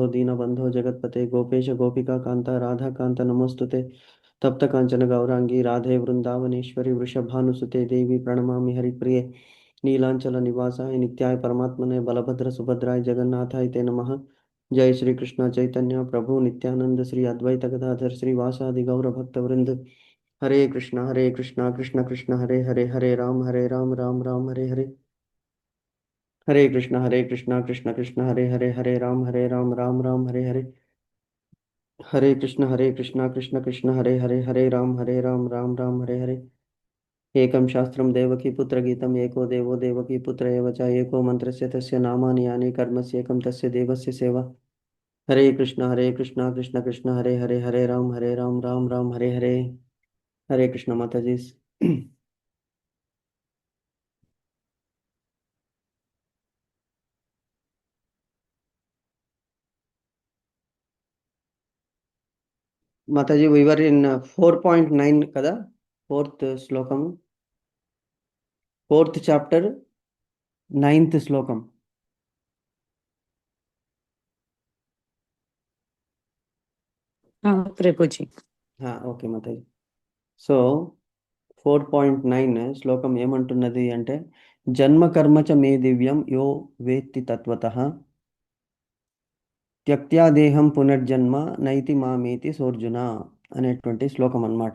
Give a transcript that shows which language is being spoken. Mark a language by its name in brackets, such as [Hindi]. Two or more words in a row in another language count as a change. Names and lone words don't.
[Sanskrit] दीनबन्धो जगत्पते गोपेश गोपिका कान्ता राधाकान्त नमोऽस्तुते तप्त कांचन गौरांगी राधे वृंदावनेश्वरी वृषभानुसुते देवी प्रणमामि हरिप्रिये नीलांचल निवासाय नित्याय परमात्मने बलभद्र सुभद्राय जगन्नाथाय ते नमः जय श्री कृष्ण चैतन्य प्रभु नित्यानंद श्री अद्वैत गदाधर श्रीवासादि गौर भक्त वृंद हरे कृष्णा कृष्ण कृष्ण हरे हरे हरे राम राम राम हरे हरे हरे कृष्णा कृष्ण कृष्ण हरे राम राम हरे हरे हरे कृष्णा कृष्ण कृष्ण हरे राम राम हरे हरे एकं शास्त्रं देवकी पुत्रगीतम् एको देवो देवकी पुत्र एव च एको मन्त्रस्य तस्य नामानि यानि कर्मस्येकं तस्य देवस्य सेवा हरे कृष्णा कृष्ण कृष्ण हरे राम राम हरे हरे हरे कृष्ण [Hindi] माता जी माता जी [English] we were in 4.9 కదా फोर्थ శ్లోకం fourth chapter ninth శ్లోకం [Telugu] ప్రభుజీ. ఓకే [Hindi] माता जी [Telugu] సో 4.9 శ్లోకం ఏమంటున్నది అంటే [Sanskrit] జన్మ కర్మ చ మే దివ్యం యో వేత్తి తత్వతః త్యక్త్యా దేహం పునర్జన్మ నైతి మామేతి సోర్జున [Telugu] అనేటువంటి శ్లోకం అన్నమాట.